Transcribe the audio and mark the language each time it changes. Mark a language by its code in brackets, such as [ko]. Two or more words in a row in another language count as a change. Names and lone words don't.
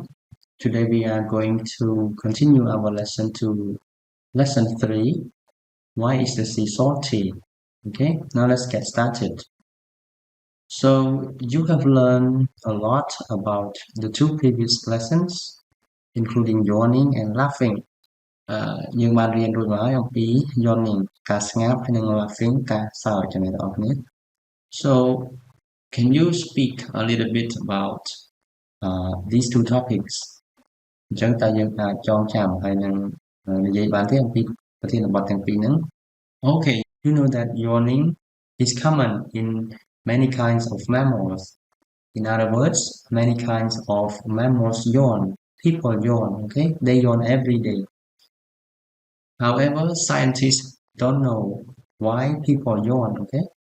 [en] Today we are going to continue our lesson to lesson 3. Why is the sea salty? Okay, now let's get started. So you have learned a lot about the two previous lessons, including yawning and laughing. [km] យើងបានរៀនរួចមកហើយអំពី yawning ការស្ងាត់ហើយនិង laughing ការសើចចឹងអ្នកទាំងអស់គ្នា [en] So can you speak a little bit about these two topics? [km] អញ្ចឹងតើយើងអាចចងចាំហើយនឹងនិយាយបានទេអំពីប្រធានបទទាំងពីរហ្នឹង [en] Okay, you know that yawning is common in many kinds of mammals. In other words, many kinds of mammals yawn. People yawn, okay? They yawn every day. However, scientists don't know why people yawn, okay?